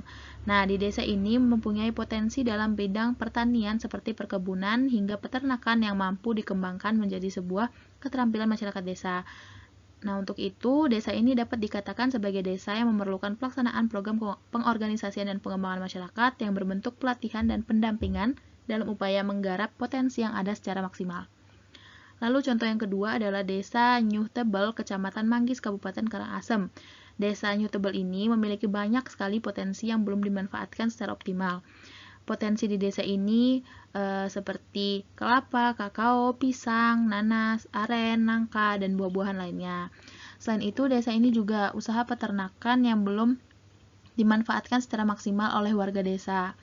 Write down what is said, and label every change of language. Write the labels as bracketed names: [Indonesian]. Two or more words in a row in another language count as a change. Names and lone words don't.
[Indonesian] Nah, di desa ini mempunyai potensi dalam bidang pertanian seperti perkebunan hingga peternakan yang mampu dikembangkan menjadi sebuah keterampilan masyarakat desa. Nah, untuk itu, desa ini dapat dikatakan sebagai desa yang memerlukan pelaksanaan program pengorganisasian dan pengembangan masyarakat yang berbentuk pelatihan dan pendampingan dalam upaya menggarap potensi yang ada secara maksimal. Lalu contoh yang kedua adalah Desa Nyuh Tebel, Kecamatan Manggis, Kabupaten Karangasem. Desa Nyuh Tebel ini memiliki banyak sekali potensi yang belum dimanfaatkan secara optimal. Potensi di desa ini seperti kelapa, kakao, pisang, nanas, aren, nangka, dan buah-buahan lainnya. Selain itu, desa ini juga usaha peternakan yang belum dimanfaatkan secara maksimal oleh warga desa.